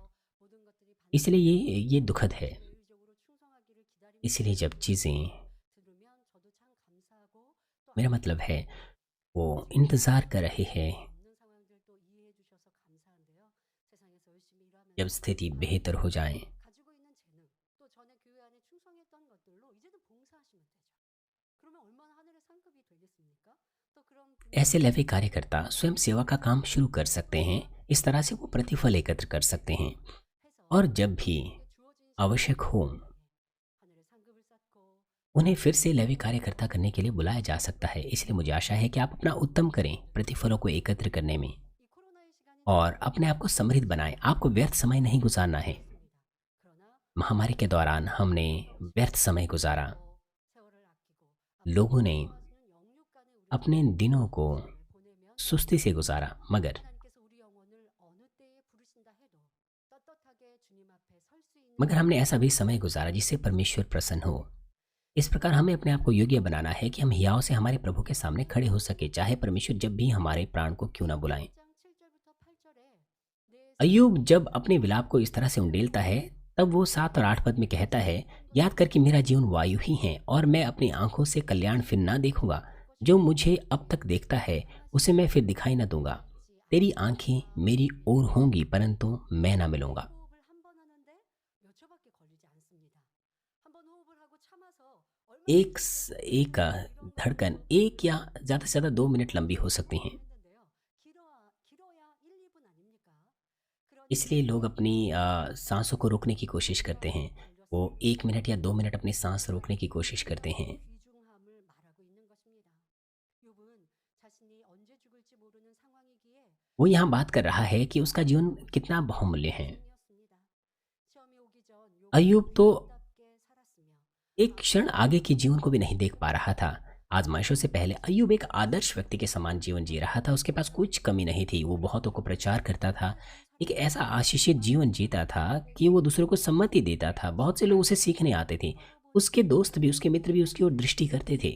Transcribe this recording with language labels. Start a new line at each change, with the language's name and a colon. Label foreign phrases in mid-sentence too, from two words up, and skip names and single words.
Hindi: इसलिए ये दुखद है। इसलिए जब चीज़ें, मेरा मतलब है, वो इंतज़ार कर रहे हैं जब स्थिति बेहतर हो जाए।
Korean: 가지고 있는 재능, 또 전에 교회 안에 충성했던 것들로 이제는 봉사하시면 되죠. 그러면 얼마나 하늘의 상급이 되겠습니까? 또 그런
Hindi: ऐसे लेवी कार्यकर्ता स्वयं सेवा का काम शुरू कर सकते हैं। इस तरह से वो प्रतिफल एकत्र कर सकते हैं, और
Korean: 해서
Hindi: जब भी
Korean: 그에게 주어진
Hindi: आवश्यक हो,
Korean: 시간에 하늘의 상급을 쌓고
Hindi: उन्हें फिर से लेवी कार्यकर्ता करने के लिए बुलाया जा सकता है। इसलिए मुझे आशा है कि आप अपना उत्तम करें प्रतिफलों को एकत्र करने में,
Korean: 이 코로나의 시간이
Hindi: और अपने आप को समृद्ध बनाएं। आपको व्यर्थ समय नहीं गुजारना है।
Korean: 그러나
Hindi: महामारी के दौरान हमने व्यर्थ समय गुजारा।
Korean: 세월을 아끼고
Hindi: लोगों ने
Korean: 앞으로 영육간에 우리
Hindi: अपने दिनों को
Korean: 보내면
Hindi: सुस्ती से गुजारा, मगर
Korean: 하나님께서 우리 영혼을 어느 때에 부르신다 해도 떳떳하게 주님 앞에 설 수 있는
Hindi: हमने ऐसा भी समय गुजारा जिससे परमेश्वर प्रसन्न हो। इस प्रकार हमें अपने आप को योग्य बनाना है कि हम हियाव से हमारे प्रभु के सामने खड़े हो सके, चाहे परमेश्वर जब भी हमारे प्राण को क्यों ना बुलाएं।
Korean: 1장 7절부터 8절에 내
Hindi: अय्यूब जब अपने विलाप को इस तरह से उंडेलता है, तब वो 7 और 8 पद में कहता है, याद कर कि मेरा जीवन वायु ही है, और मैं अपनी आंखों से कल्याण फिर ना देखूंगा। जो मुझे अब तक देखता है उसे मैं फिर दिखाई न दूंगा। तेरी आंखें मेरी ओर होंगी, परंतु मैं ना मिलूंगा।
Korean: 호흡을 한 번 하는데 몇 초밖에 걸리지 않습니다. 한 번 호흡을 하고 참아서 얼마나
Hindi: एक धड़कन 1 या ज़्यादा से ज़्यादा 2 मिनट लंबी हो सकती हैं।
Korean: 했는데요. 길어야 1, 2분 아닙니까? 그러니
Hindi: इसलिए लोग अपनी सांसों को रोकने की कोशिश करते हैं। वो 1 मिनट या 2 मिनट अपनी सांस रोकने की कोशिश करते हैं।
Korean: 귀중함을 말하고 있는 것입니다. 욥은 자신이 언제 죽을지 모르는 상황이기에
Hindi: वो यहाँ बात कर रहा है कि उसका जीवन कितना बहुमूल्य है।
Korean: 중이었습니다. 시험이 오기 전 욥은
Hindi: अय्यूब तो
Korean: 답게 살았으며
Hindi: एक क्षण आगे के जीवन को भी नहीं देख पा रहा था। आजमाइशों से पहले अय्यूब एक आदर्श व्यक्ति के समान जीवन जी रहा था। उसके पास कुछ कमी नहीं थी। वो बहुतों को प्रचार करता था, एक ऐसा आशीषित जीवन जीता था कि वो दूसरों को सम्मति देता था। बहुत से लोग उसे सीखने आते थे। उसके दोस्त भी, उसके मित्र भी उसकी ओर दृष्टि करते थे।